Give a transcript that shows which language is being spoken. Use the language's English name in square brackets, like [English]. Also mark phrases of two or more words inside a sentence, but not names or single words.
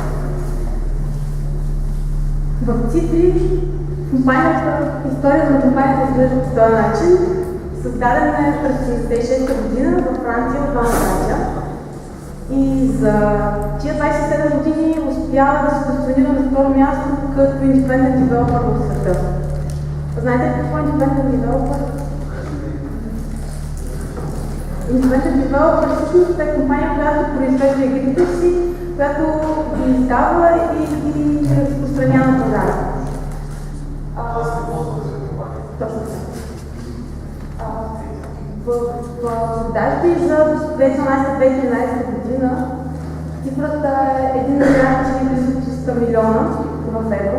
[Bulgarian] В C3 историята на компанията изглежда по този начин. Създадена е през 1986 година във Франция от двама братя. И за тия 27 години успява да се позиционира на второ място като [English] independent developer [Bulgarian] в света. Знаете ли какво е [English] independent developer? Independent developer [Bulgarian] всъщност е компания, която произвежда игрите си, която ги издава и ги разпространява на пазара. Точно така. В продажби за 2012-2013 година цифрата е 1 милиард и близо 300 милиона в евро.